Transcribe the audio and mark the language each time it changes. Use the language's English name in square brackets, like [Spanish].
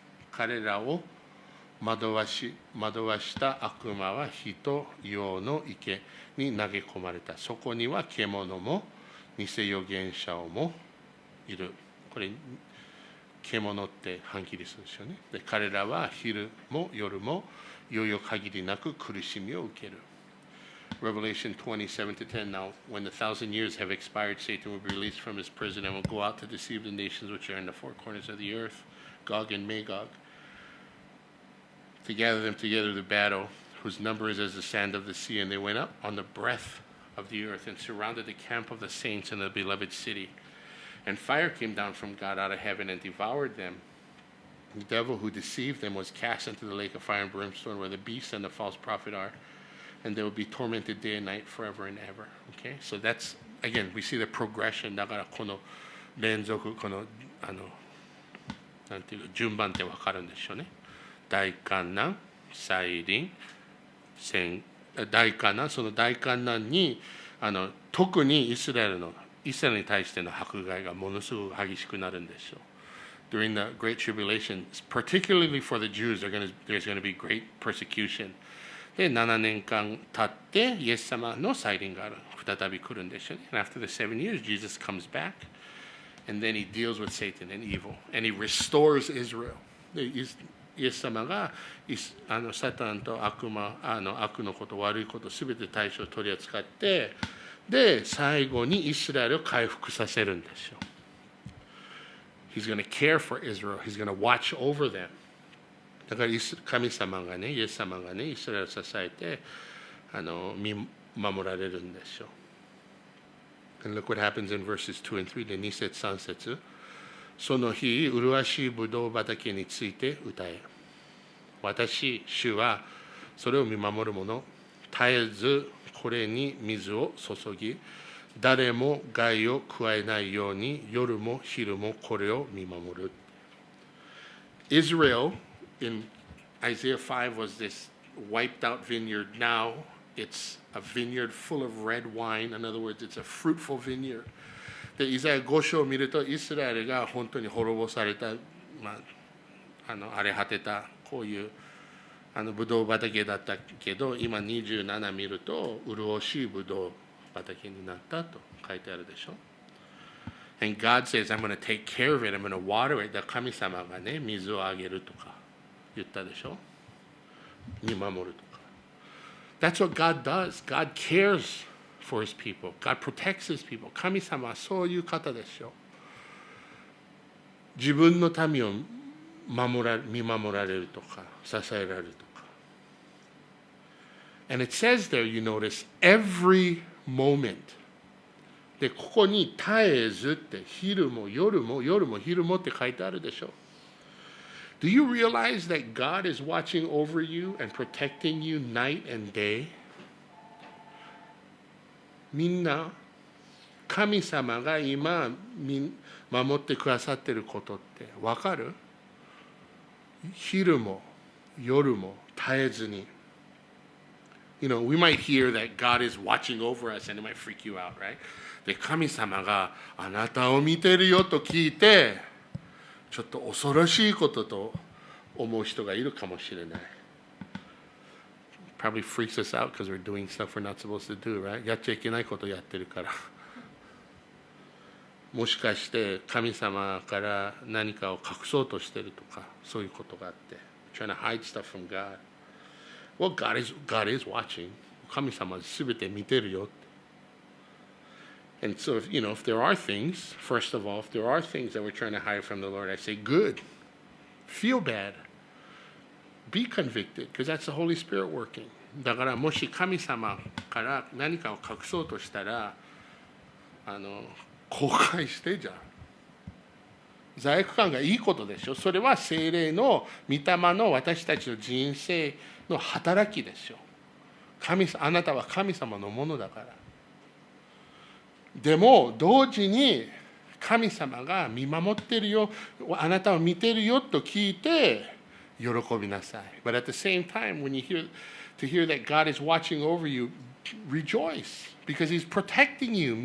[Japanese] 彼らを惑わした悪魔は火と硫黄の池に投げ込まれた。そこには獣も偽預言者もいる。これ獣って反キリストですよね。で、彼らは昼も夜も猶予限りなく苦しみを受ける。 [English] Revelation 27 to 10. Now, when the 1,000 years have expired, Satan will be released from his prison and will go out to deceive the nations which are in the four corners of the earth, Gog and Magog, to gather them together to battle, whose number is as the sand of the sea. And they went up on the breadth of the earth and surrounded the camp of the saints in the beloved city. And fire came down from God out of heaven and devoured them. The devil who deceived them was cast into the lake of fire and brimstone, where the beast and the false prophet are, and they will be tormented day and night forever and ever. Okay, so that's, again, we see the progression. [Japanese] だからこの連続、このなんていう順番って分かるんでしょうね。大観難、再臨、大観難、その大観難に特にイスラエルに対しての迫害がものすごく激しくなるんでしょう。 [English] During the Great Tribulation, particularly for the Jews, there's going to be great persecution. [Japanese] で、7年間経って、イエス様の再臨が再び来るんでしょうね。 [English] And after the 7 years, Jesus comes back, and then he deals with Satan and evil, and he restores Israel. [Japanese] でイエス様がサタンと悪のこと、悪いこと、すべて対象を取り扱って、で、最後にイスラエルを回復させるんですよ。 [English] He's going to care for Israel. He's going to watch over them. [Japanese] だから神様がね、イエス様がね、イスラエルを支えて見守られるんでしょう。 [English] And look what happens in verses 2 and 3 [Japanese] で2節3節。その日、麗しいブドウ畑について歌え。私、主はそれを見守る者、絶えずこれに水を注ぎ、誰も害を加えないように夜も昼もこれを見守る。 [English] Israel in Isaiah 5 was this wiped out vineyard. Now it's a vineyard full of red wine. In other words, it's a fruitful vineyard. [Japanese] で、イザヤ5章を見ると、イスラエルが本当に滅ぼされた、荒れ果てた、こういうブドウ畑だったけど、今27見ると、潤しいブドウ畑になったと書いてあるでしょ。 [English] And God says, I'm going to take care of it. I'm going to water it. [Japanese] 神様がね、水をあげるとか言ったでしょ。見守るとか。 [English] That's what God does. God cares for his people. God protects his people. [Japanese] 神様はそういう方でしょ。自分の民を見守られるとか、支えられるとか。 [English] And it says there, you notice, every moment. [Japanese] で、ここに絶えずって昼も夜も夜も昼もって書いてあるでしょ。 [English] Do you realize that God is watching over you and protecting you night and day? [Japanese] みんな神様が今守ってくださっていることって分かる？昼も夜も絶えずに。 [English] You know, we might hear that God is watching over us and it might freak you out, right? [Japanese] で、神様があなたを見てるよと聞いて、ちょっと恐ろしいことと思う人がいるかもしれない。 [English] Probably freaks us out because we're doing stuff we're not supposed to do, right? [Japanese] やっちゃいけないことやってるから。もしかして神様から何かを隠そうとしてるとか、そういうことがあって。 [English] Trying to hide stuff from God. Well, God is watching. [Japanese] 神様は全て見てるよ。 [English] And so, if there are things, first of all, if there are things that we're trying to hide from the Lord, I say, good. Feel bad. Be convicted, because that's the Holy Spirit working. [Japanese] だからもし神様から何かを隠そうとしたら、後悔してじゃん。罪悪感がいいことでしょ。それは聖霊の御霊の私たちの人生の働きでしょ。あなたは神様のものだから。でも同時に神様が見守ってるよ、あなたを見てるよと聞いて喜びなさい。 [English] But at the same time, when you hear that God is watching over you, rejoice because He's protecting you.